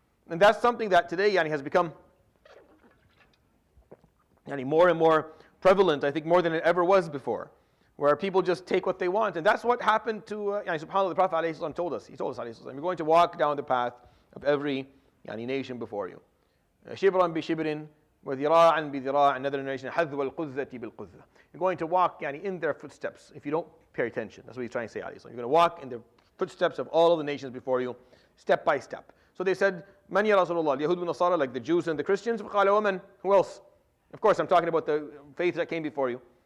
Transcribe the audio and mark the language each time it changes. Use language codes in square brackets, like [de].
[en] And that's something that today has become more and more prevalent, I think, more than it ever was before, where people just take what they want. And that's what happened to, subhanAllah, the Prophet ﷺ told us. He told us, ﷺ, you're going to walk down the path of every nation before you. [ar] شِبْرًا بِشِبْرٍ وَذِرَاعًا بِذِرَاعٍ. [en] Another narration, [ar] حَذْوَ الْقُذَّةِ بِالْقُذَّةِ. [en] You're going to walk in their footsteps if you don't pay attention. That's what he's trying to say, ﷺ. You're going to walk in the footsteps of all of the nations before you, step by step. So they said, [ar] Man ya Rasulullah, [en] Yahud and Nasara, like the Jews and the Christians. [ar] وَقَالَ وَمَنْ, [en] who else? Of course, I'm talking about the faith that came before you.